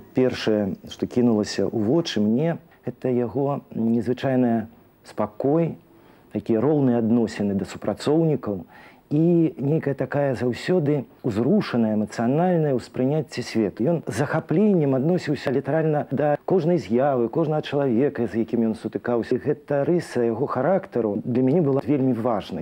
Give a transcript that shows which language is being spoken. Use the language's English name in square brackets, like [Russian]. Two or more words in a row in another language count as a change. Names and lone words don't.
[Russian] Первое, что кинулось [Belarusian] у вочы мне, [Russian] это его [Belarusian] незвычайный спокой, такие роўныя адносіны да супрацоўнікаў и некая такая заўсёды узрушаная, эмоциональное ўспрыняцце свету. Ён з захапленнем адносіўся літаральна да кожнай з'явы, кожнага чалавека, з якім ён сутыкаўся. Гэта рыса яго характару для мяне была вельмі важнай.